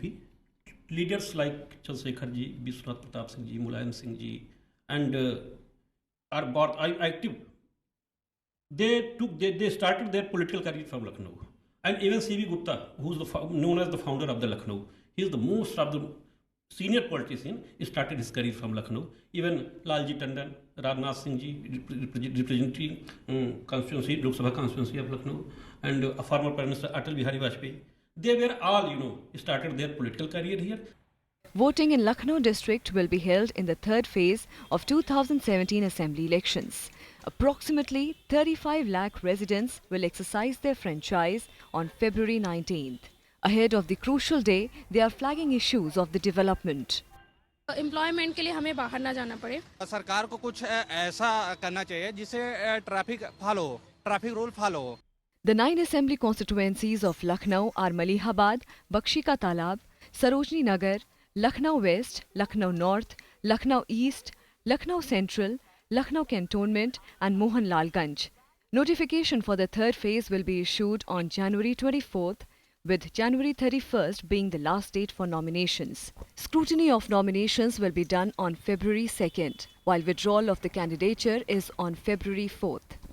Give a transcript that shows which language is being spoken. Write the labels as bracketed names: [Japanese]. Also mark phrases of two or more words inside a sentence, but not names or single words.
[English] Leaders like Chandrasekhar ji, Biswanath Pratap Singh ji, Mulayam Singh ji, and are both active They started their political career from Lucknow. And even C.V. Gupta, who's known as the founder of the Lucknow, he is the most of the senior politician, started his career from Lucknow. Even Lalji Tandon, Rajnath Singh ji, representing constituency, Lok Sabha constituency of Lucknow, and former Prime Minister Atal Bihari Vajpayee, they were all, started their political career here. Voting in Lucknow district will be held in the third phase of 2017 assembly elections. Approximately 35 lakh residents will exercise their franchise on February 19th. Ahead of the crucial day, they are flagging issues of the development. [Hindi] एम्प्लॉयमेंट के लिए हमें बाहर ना जाना पड़े। सरकार को कुछ ऐसा करना चाहिए जिससे [English] traffic rule follow [Hindi] हो। [English] The 9 assembly constituencies of Lucknow are Malihabad, Bakshi Ka Talab, Sarojini Nagar, Lucknow West, Lucknow North, Lucknow East, Lucknow Central, Lucknow Cantonment and Mohanlalganj. Notification for the third phase will be issued on January 24th, with January 31st being the last date for nominations. Scrutiny of nominations will be done on February 2nd, while withdrawal of the candidature is on February 4th.